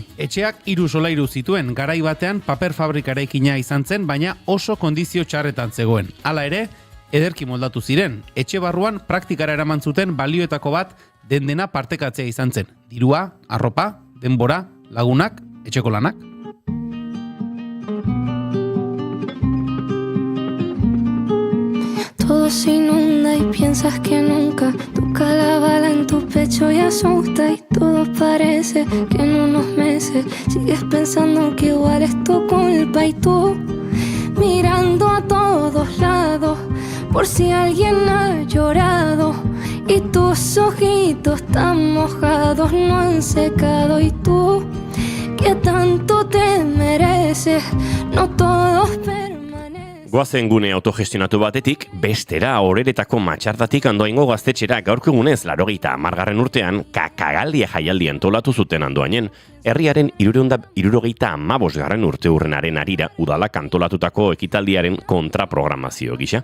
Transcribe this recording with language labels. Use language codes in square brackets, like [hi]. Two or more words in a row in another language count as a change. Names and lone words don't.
[eu] Etxeak 3 solairu zituen, garai batean paper fabrika eraikina izan zen, baina oso kondizio txarretan zegoen. Hala ere, ederki moldatu ziren. Etxe barruan praktikara eraman zuten balioetako bat dena partekatzea izan zen. Dirua, arropa, denbora, lagunak, etxeko lanak. [es] Todo se inunda y piensas que nunca toca la bala en tu pecho y asusta y todo parece que en unos meses sigues pensando que igual es tu culpa y tú mirando a todos lados por si alguien ha llorado y tus ojitos tan mojados no han secado y tú que tanto te mereces, no todos permanecen. [eu] Goazen gune autogestionatu batetik, bestera Oreretako Matxardatik Andoaingo gaztetxera gaurko egunez 80. urtean kakagaldia jaialdi antolatu zuten Andoainen. Herriaren 75. urte urrenaren arira udalak antolatutako ekitaldiaren kontraprogramazio gisa.